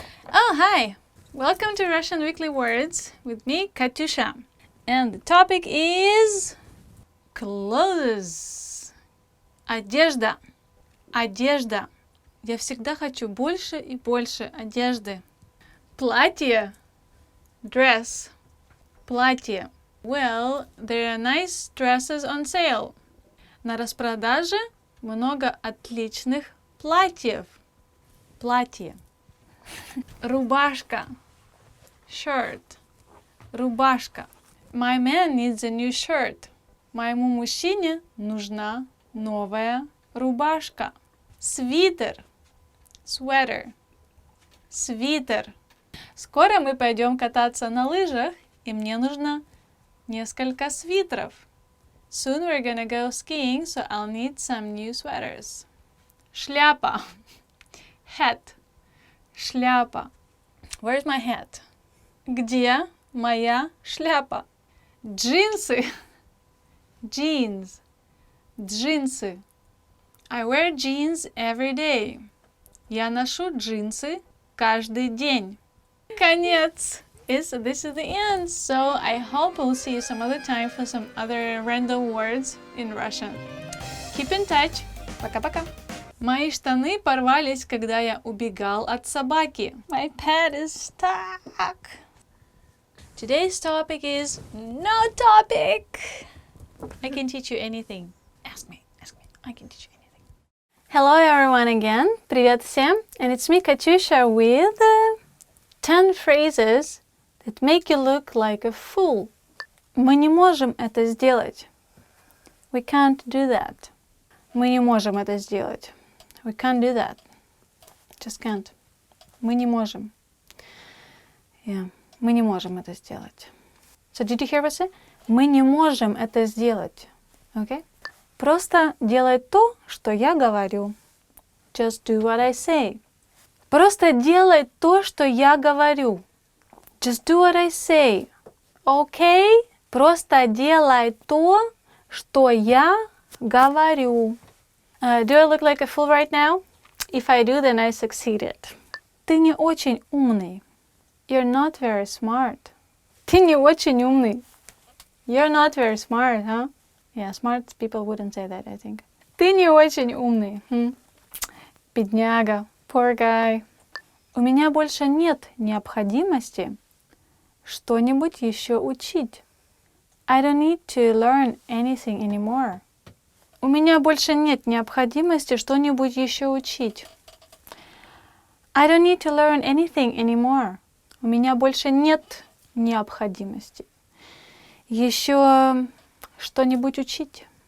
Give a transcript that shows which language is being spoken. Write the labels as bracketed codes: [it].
[en] Oh, hi! Welcome to Russian Weekly Words with me, Katusha. And the topic is clothes. [ru] Одежда. Одежда. Я всегда хочу больше и больше одежды. Платье. Dress. Платье. [en] Well, there are nice dresses on sale. [ru] На распродаже много отличных платьев. Платье. Рубашка. Shirt. Рубашка. [en] My man needs a new shirt. [ru] Моему мужчине нужна новая рубашка. Свитер. Sweater. Свитер. Скоро мы пойдем кататься на лыжах, и мне нужно несколько свитеров. [en] Soon we're gonna go skiing, so I'll need some new sweaters. Шляпа. Hat. Шляпа. Where's my hat? [ru] Где моя шляпа? Джинсы. Jeans. Джинсы. [en] I wear jeans every day. [ru] Я ношу джинсы каждый день. [en] Конец. This is the end. So I hope we'll see you some other time for some other random words in Russian. Keep in touch. Пока-пока. [ru] Мои штаны порвались, когда я убегал от собаки. [en] My pet is stuck. Today's topic is no topic. I can teach you anything. Ask me. I can teach you anything. Hello everyone again. [ru] Привет всем. [en] And it's me, Katusha, with 10 phrases that make you look like a fool. [ru] Мы не можем это сделать. [en] We can't do that. [ru] Мы не можем это сделать. [en] We can't do that. Just can't. [ru] Мы не можем. Yeah. Мы не можем это сделать. [en] So did you hear what I said? [ru] Мы не можем это сделать. Okay? Просто делай то, что я говорю. [en] Just do what I say. [ru] Просто делай то, что я говорю. [en] Just do what I say. Okay? [ru] Просто делай то, что я говорю. [en] Do I look like a fool right now? If I do, then I succeeded. [ru] Ты не очень умный. [en] You're not very smart. [ru] Ты не очень умный. [en] You're not very smart, huh? Yeah, smart people wouldn't say that, I think. [ru] Ты не очень умный. Бедняга. [en] Poor guy. [ru] У меня больше нет необходимости что-нибудь еще учить. [en] I don't need to learn anything anymore. [ru] У меня больше нет необходимости что-нибудь еще учить. [en] I don't need to learn anything anymore. [ru] У меня больше нет необходимости еще что-нибудь учить.